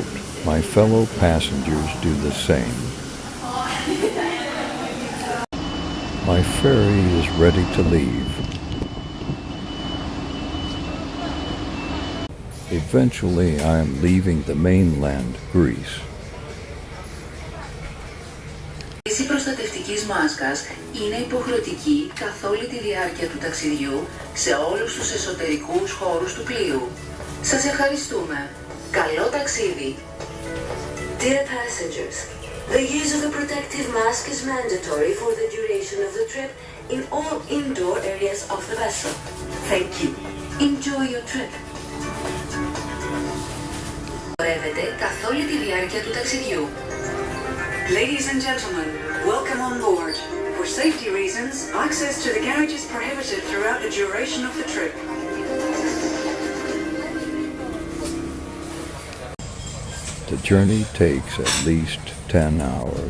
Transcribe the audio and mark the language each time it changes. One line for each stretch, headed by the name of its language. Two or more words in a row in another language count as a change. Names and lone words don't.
English: My fellow passengers do the same. My ferry is ready to leave. Eventually, I am leaving the mainland, Greece.
Greek: Η χρήση προστατευτικής μάσκας είναι υποχρεωτική καθ' όλη τη διάρκεια του ταξιδιού σε όλους τους εσωτερικούς χώρους του πλοίου. Σας ευχαριστούμε. Καλό ταξίδι!
English: Dear passengers, the use of the protective mask is mandatory for the duration of the trip in all indoor areas of the vessel. Thank you. Enjoy your trip.
Greek: Χορεύετε καθ' όλη τη διάρκεια του ταξιδιού.
English: Ladies and gentlemen, welcome on board. For safety reasons, access to the garage is prohibited throughout the duration of the trip. The journey takes at least 10 hours.